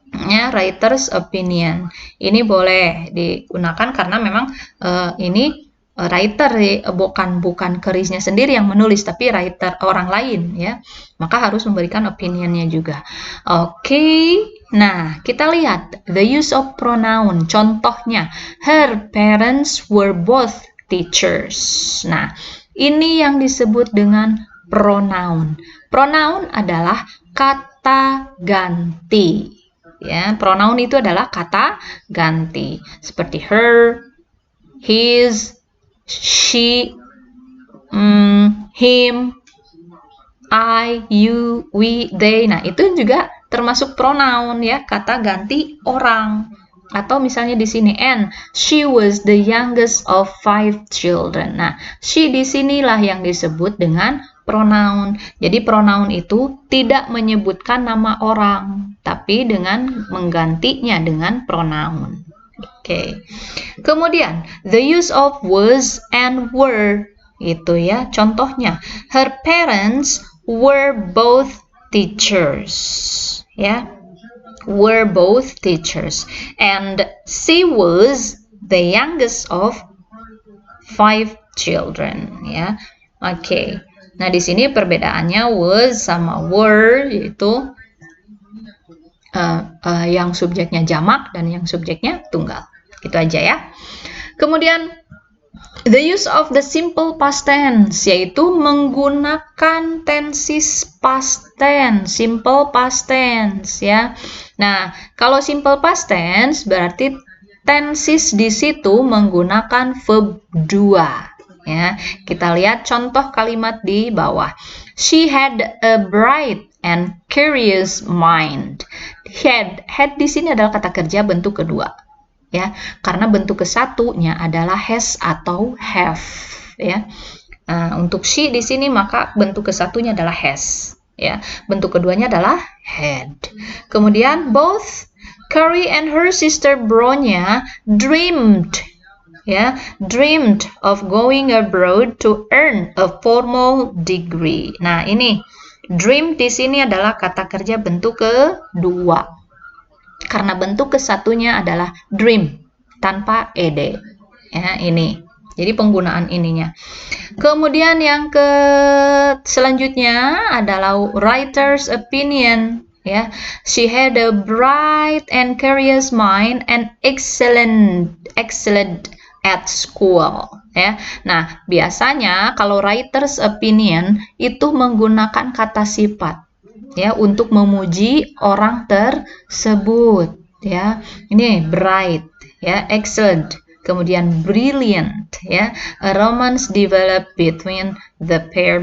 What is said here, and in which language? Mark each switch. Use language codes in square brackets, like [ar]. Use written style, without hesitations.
[id] Ya, writer's opinion. Ini boleh digunakan karena memang ini writer bukan Carey-nya sendiri yang menulis, tapi writer orang lain ya. Maka harus memberikan opinionnya juga. Oke. Nah, kita lihat [en] the use of pronoun. Contohnya, her parents were both teachers. [id] Nah, ini yang disebut dengan pronoun. Pronoun adalah kata ganti. Ya, pronoun itu adalah kata ganti. [en] Seperti her, his, she, him, I, you, we, they. [id] Nah, itu juga termasuk pronoun ya, kata ganti orang. Atau misalnya di sini [en] and she was the youngest of 5 children. [id] Nah, she di sinilah yang disebut dengan pronoun. Jadi pronoun itu tidak menyebutkan nama orang, tapi dengan menggantinya dengan pronoun. Oke. [en] Kemudian the use of was and were. [id] Itu ya, contohnya [en] her parents were both teachers. Ya, were both teachers, and she was the youngest of 5 children. [id] Ya, oke. Nah, di sini perbedaannya was sama were, yaitu yang subjeknya jamak dan yang subjeknya tunggal. Itu aja ya. Kemudian [en] The use of the simple past tense, [id] yaitu menggunakan [en] tenses past tense, simple past tense ya. [id] Nah, kalau simple past tense berarti tenses di situ menggunakan verb 2 ya. Kita lihat contoh kalimat di bawah. [en] She had a bright and curious mind. [id] Had di sini adalah kata kerja bentuk kedua. Ya, karena bentuk kesatunya adalah has atau have ya. Untuk she di sini maka bentuk kesatunya adalah has ya. Bentuk keduanya adalah had. [en] Kemudian both Carrie and her sister Bronya dreamed of going abroad to earn a formal degree. [id] Nah, ini dream di sini adalah kata kerja bentuk kedua. Karena bentuk kesatunya adalah dream tanpa ed ya, ini jadi penggunaan ininya. Kemudian yang selanjutnya adalah writer's opinion ya. [en] She had a bright and curious mind and excellent at school ya. [id] Nah, biasanya kalau writer's opinion itu menggunakan kata sifat ya untuk memuji orang tersebut ya. Ini bright ya, excellent, kemudian brilliant ya. [en] A romance developed between the pair.